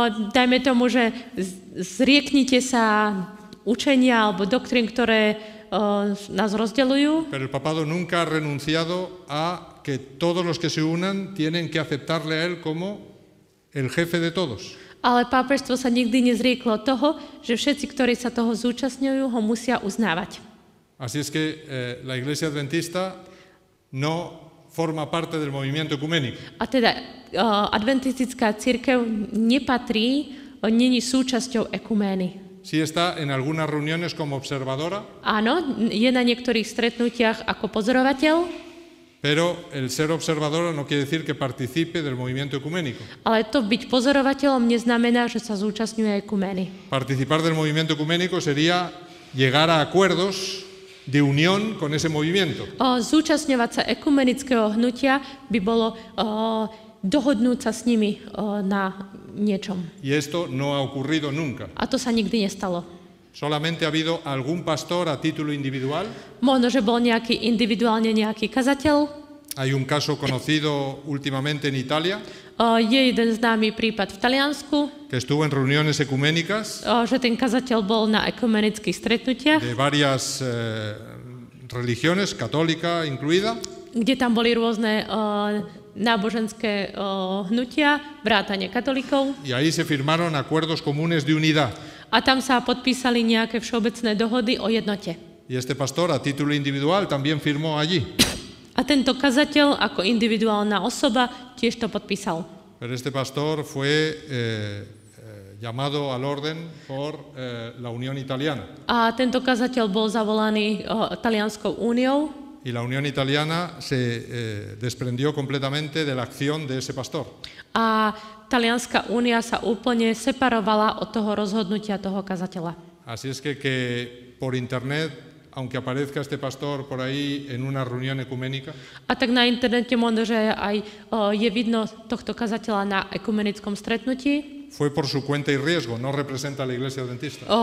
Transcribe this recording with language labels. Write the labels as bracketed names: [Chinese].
[Slovak] dajme tomu, že zrieknite sa učenia alebo doktrín, ktoré nás rozdeľujú, [Spanish] pero el papado nunca ha renunciado a que todos los que se unan tienen que aceptarle a él como el jefe de todos. [Slovak] ale pápežstvo sa nikdy nezrieklo toho, že všetci, ktorí sa toho zúčastňujú, ho musia uznávať. [Spanish] Así es que la iglesia adventista no forma parte del movimiento ecuménico. [Slovak] A teda adventistická cirkev nepatrí, není súčasťou ekumény. [Spanish] Sí está en algunas reuniones como observadora, [Slovak] Áno, je na niektorých stretnutiach ako pozorovateľ, [Spanish] pero el ser observadora no quiere decir que participe del movimiento ecuménico. [Slovak] ale to byť pozorovateľom neznamená, že sa zúčastňuje ekumény. [Spanish] Participar del movimiento ecuménico sería llegar a acuerdos de unión con ese movimiento. [Slovak] Zúčastňovať sa ekumenického hnutia by bolo dohodnúť sa s nimi na niečom. [Spanish] Y esto no ha ocurrido nunca. [Slovak] A to sa nikdy nestalo. [Spanish] Solamente ha habido algún pastor a título individual. [Slovak] Možno, že bol individuálne nejaký kazateľ. [Spanish] Hay un caso conocido últimamente en Italia. [Slovak] Je jeden známy prípad v Taliansku, [Spanish] que estuvo en reuniones ecuménicas [Slovak] že ten kazateľ bol na ekumenických stretnutiach, [Spanish] de varias religiones, católica incluida. [Slovak] Kde tam boli rôzne náboženské hnutia, vrátane katolíkov. [Spanish] Y ahí se firmaron acuerdos comunes de unidad. [Slovak] A tam sa podpísali nejaké všeobecné dohody o jednote. [Spanish] Y este pastor a título individual también firmó allí. [Slovak] A tento kazateľ ako individuálna osoba tiež to podpísal. [Spanish] Pero este pastor fue llamado al orden por la Unión Italiana. [Slovak] A tento kazateľ bol zavolaný Talianskou úniou. [Spanish] Y la Unión Italiana se desprendió completamente de la acción de ese pastor. [Slovak] A Talianská únia sa úplne separovala od toho rozhodnutia toho kazateľa. [Spanish] Así es que por internet, aunque aparezca este pastor por ahí en una reunión ecuménica, [Slovak] A tak na internete možno, že aj je vidno tohto kazateľa na ekumenickom stretnutí. [Spanish] fue por su cuenta y riesgo, no representa a la Iglesia Adventista.